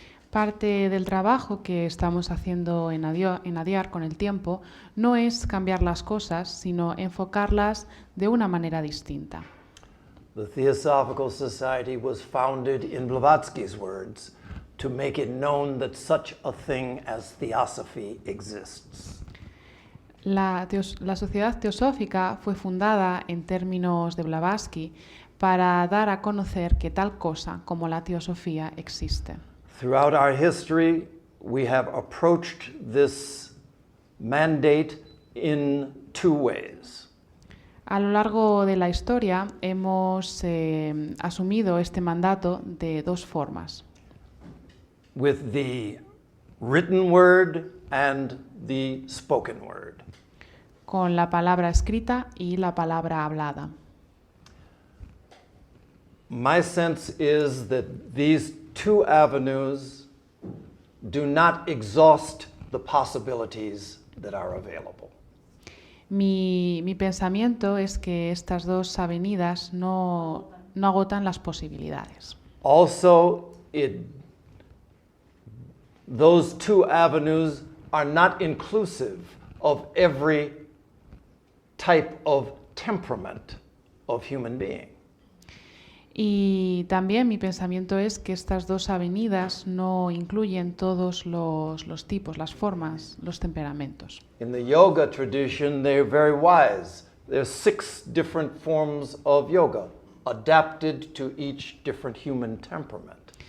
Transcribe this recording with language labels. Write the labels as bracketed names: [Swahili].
[Spanish] Parte del trabajo que estamos haciendo en Adyar con el tiempo no es cambiar las cosas, sino enfocarlas de una manera distinta. [English] The Theosophical Society was founded, in Blavatsky's words, to make it known that such a thing as theosophy exists. [Spanish] La Sociedad Teosófica fue fundada en términos de Blavatsky para dar a conocer que tal cosa como la teosofía existe. [English] Throughout our history, we have approached this mandate in two ways. [Spanish] A lo largo de la historia hemos asumido este mandato de dos formas. [English] With the written word and the spoken word. [Spanish] Con la palabra escrita y la palabra hablada. [English] My sense is that these two avenues do not exhaust the possibilities that are available. [Spanish] Mi pensamiento es que estas dos avenidas no agotan las posibilidades. [English] Also, those two avenues are not inclusive of every type of temperament of human being. [Spanish] Y también mi pensamiento es que estas dos avenidas no incluyen todos los tipos, las formas, los temperamentos. [English] In the yoga tradition, they're very wise. There's 6 different forms of yoga adapted to each different human temperament.